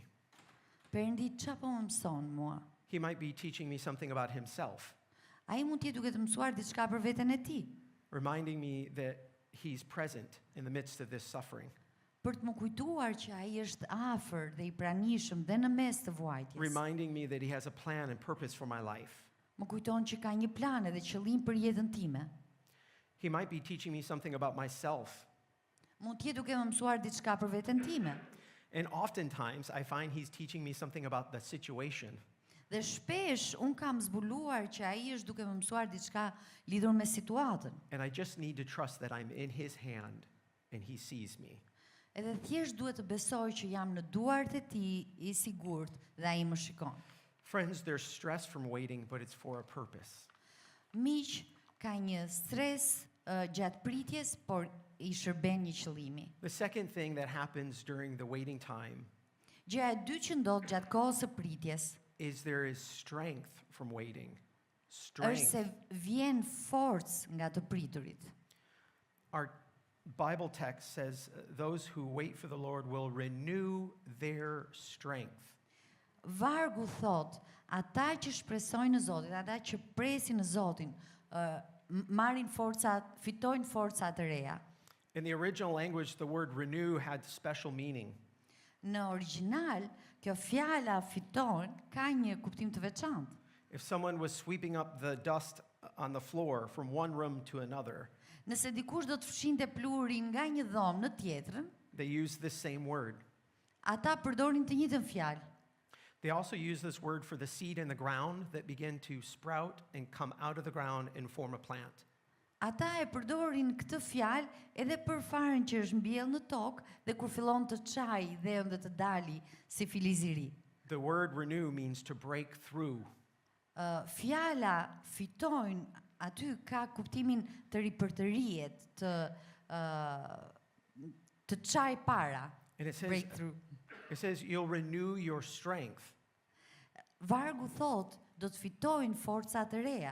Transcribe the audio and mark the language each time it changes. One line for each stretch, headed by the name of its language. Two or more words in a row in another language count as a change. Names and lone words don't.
Albanian: Perëndi, çfarë po më mëson mua?
English: He might be teaching me something about Himself.
Albanian: Ai mund të jetë duke të mësuar diçka për veten e tij,
English: reminding me that he's present in the midst of this suffering,
Albanian: për të më kujtuar që ai është afër dhe i pranishëm dhe në mes të vuajtjes.
English: reminding me that he has a plan and purpose for my life.
Albanian: Më kujton që ka një plan edhe qëllim për jetën time.
English: He might be teaching me something about myself.
Albanian: Mund të jetë duke më mësuar diçka për veten time.
English: And oftentimes, I find he's teaching me something about the situation.
Albanian: Dhe shpesh un kam zbuluar që ai është duke më mësuar diçka lidhur me situatën.
English: And I just need to trust that I'm in his hand and he sees me.
Albanian: Edhe thjesht duhet të besoj që jam në duart e tij i sigurt dhe ai më shikon.
English: Friends, there's stress from waiting, but it's for a purpose.
Albanian: Miq, ka një stres gjatë pritjes, por i shërben një qëllimi.
English: The second thing that happens during the waiting time
Albanian: Gjëja e dytë që ndodh gjatë kohës së pritjes
English: is there is strength from waiting.
Albanian: është se
English: Strength.
Albanian: vjen forcë nga të priturit.
English: Our Bible text says those who wait for the Lord will renew their strength.
Albanian: Vargu thot, ata që shpresojnë në Zotin, ata që presin në Zotin, marrin forca, fitojnë forca të reja.
English: In the original language, the word renew had special meaning.
Albanian: Në origjinal, kjo fjala fiton ka një kuptim të veçantë.
English: If someone was sweeping up the dust on the floor from one room to another,
Albanian: Nëse dikush do të fshinte pluhurin nga një dhomë në tjetrën,
English: they used this same word.
Albanian: ata përdorin të njëjtën fjalë.
English: They also use this word for the seed in the ground that begin to sprout and come out of the ground and form a plant.
Albanian: Ata e përdorin këtë fjalë edhe për farën që është mbjellë në tokë dhe kur fillon të çajë dhe ende të dali si filiz i ri.
English: The word renew means to break through.
Albanian: Fjala fitojnë aty ka kuptimin të ripërtërijet, të çaj para,
English: And it says, breakthrough. you'll renew your strength.
Albanian: Vargu thot, do të fitojnë forca të reja.